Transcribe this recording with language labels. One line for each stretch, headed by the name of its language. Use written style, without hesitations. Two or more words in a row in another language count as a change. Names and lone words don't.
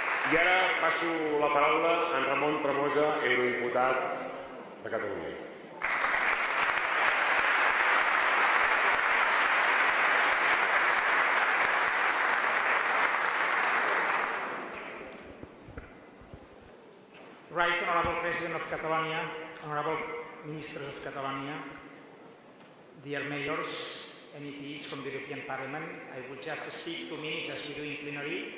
Catalan: I ara passo la paraula a en Ramon Tremosa, eurodiputat de Catalunya.
English: Right Honourable President of Catalonia, Honourable Ministers of Catalonia, dear mayors, MEPs from the European Parliament, I would just speak 2 minutes as we do in plenary.